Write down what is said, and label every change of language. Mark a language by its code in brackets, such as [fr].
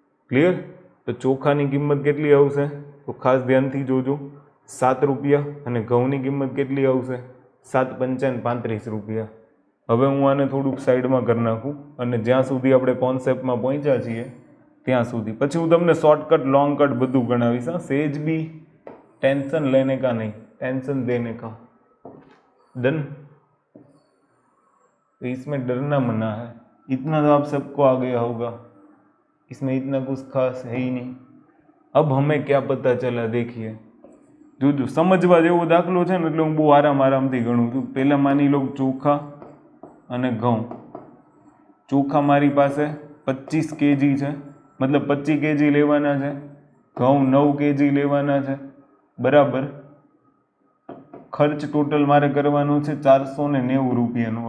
[gu] Clear? તો ચોખાની કિંમત કેટલી આવશે? તો ખાસ ધ્યાનથી જોજો, 7 રૂપિયા. અને ઘઉંની કિંમત કેટલી આવશે? 7 પંચા 35 રૂપિયા. હવે હું આને થોડુંક સાઈડમાં કરી નાખું અને જ્યાં સુધી આપણે કોન્સેપ્ટમાં પહોંચ્યા છીએ ત્યાં સુધી, પછી હું તમને શોર્ટકટ લોંગ કટ બધું ગણાવીશ. હા, સેજ બી [hi] टेंशन लेने का नहीं, टेंशन देने का. डन? तो इसमें डरना मना है. इतना तो आप सबको आ गया होगा, इसमें इतना कुछ खास है ही नहीं. अब हमें क्या पता चला देखिए. जो समझवा [gu] जेવો દાખલો છે ને એટલે હું બહુ આરામથી ગણું છું. પહેલાં માની લો ચોખા અને ઘઉં. ચોખા મારી પાસે 25 kg છે, મતલબ 25 kg લેવાના છે. ઘઉં 9 kg લેવાના છે બરાબર. ખર્ચ ટોટલ મારે કરવાનો છે 490 રૂપિયાનો.